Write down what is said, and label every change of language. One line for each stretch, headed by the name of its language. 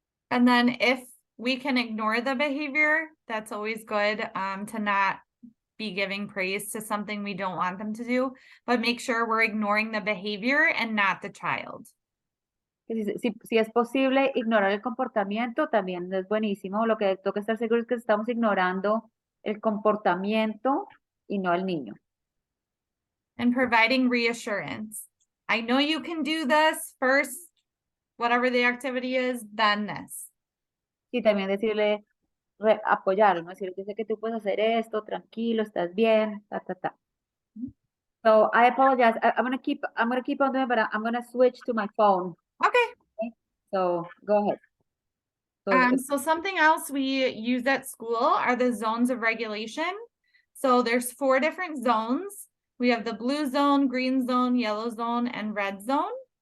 English: And then if we can ignore the behavior, that's always good to not be giving praise to something we don't want them to do, but make sure we're ignoring the behavior and not the child.
Spanish: Que si es posible ignorar el comportamiento, también es buenísimo. Lo que toca estar seguro es que estamos ignorando el comportamiento y no al niño.
English: And providing reassurance. I know you can do this first, whatever the activity is, then this.
Spanish: Y también decirle, apoyarlo, ¿no? Decirle, yo sé que tú puedes hacer esto, tranquilo, estás bien, ta, ta, ta.
English: So I apologize. I'm gonna keep on doing, but I'm gonna switch to my phone. Okay. So go ahead. So So something else we use at school are the zones of regulation. So there's 4 different zones. We have the blue zone, green zone, yellow zone, and red zone.